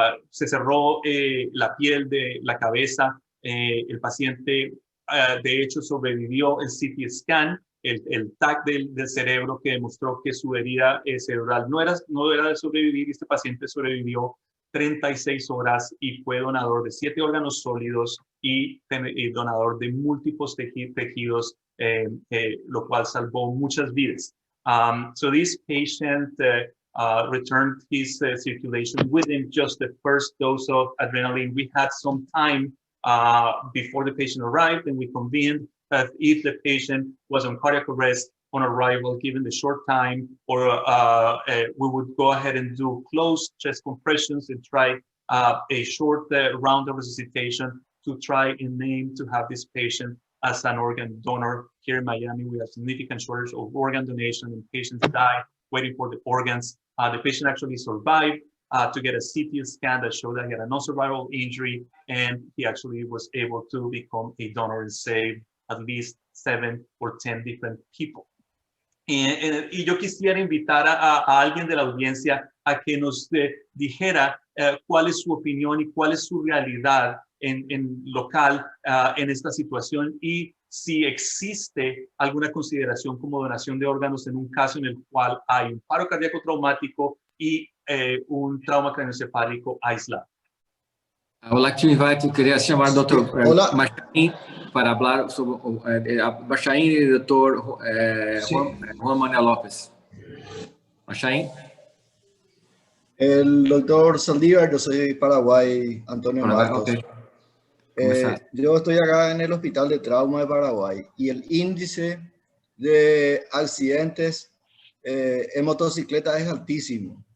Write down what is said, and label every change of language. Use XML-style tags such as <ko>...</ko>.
<es>Se cerró la piel de la cabeza. El paciente, de hecho, sobrevivió el CT scan, el TAC del cerebro que demostró que su herida cerebral no era de sobrevivir. Este paciente sobrevivió 36 horas y fue donador de 7 órganos sólidos y donador de múltiples tejidos, lo cual salvó muchas vidas.</es> <en>So this patient returned his circulation within just the first dose of adrenaline. We had some time before the patient arrived, and we convened that if the patient was on cardiac arrest on arrival, given the short time, or we would go ahead and do closed chest compressions and try a short round of resuscitation to try and aim to have this patient as an organ donor. Here in Miami, we have significant shortage of organ donation and patients die waiting for the organs. The patient actually survived to get a CT scan that showed that he had a non-survivable injury, and he actually was able to become a donor and save at least 7 or 10 different people.</en> <es>Y yo quisiera invitar a alguien de la audiencia a que nos dijera cuál es su opinión y cuál es su realidad en local en esta situación y si existe alguna consideración como donación de órganos en un caso en el cual hay un paro cardíaco traumático y un trauma craneoencefálico aislado.</es> <en>I would like to invite,</en> <pt>queria chamar o Dr.</pt> <es>Machain para hablar sobre Machain y el Dr. Juan Manuel López. Machain. El doctor Saldívar, yo soy de Paraguay, Antonio Marcos.</es> <en>Okay.</en> <es>Yo estoy acá en el Hospital de Trauma de Paraguay y el índice de accidentes en motocicleta es altísimo.</es>